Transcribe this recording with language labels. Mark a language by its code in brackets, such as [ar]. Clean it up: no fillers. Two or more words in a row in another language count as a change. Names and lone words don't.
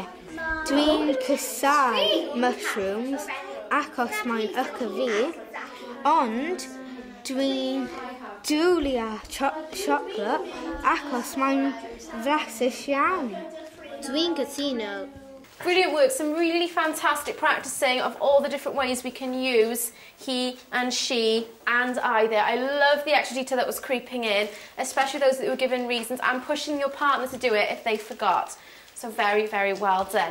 [cy] Dwi'n cysau mushrooms achos mae'n yca fi, ond dwi'n dwlia chocolate achos mae'n flasus iawn. Dwi'n cytuno. [en] Brilliant work, some really fantastic practicing of all the different ways we can use he and she and I there. I love the extra detail that was creeping in, especially those that were given reasons and pushing your partner to do it if they forgot. So very, very well done.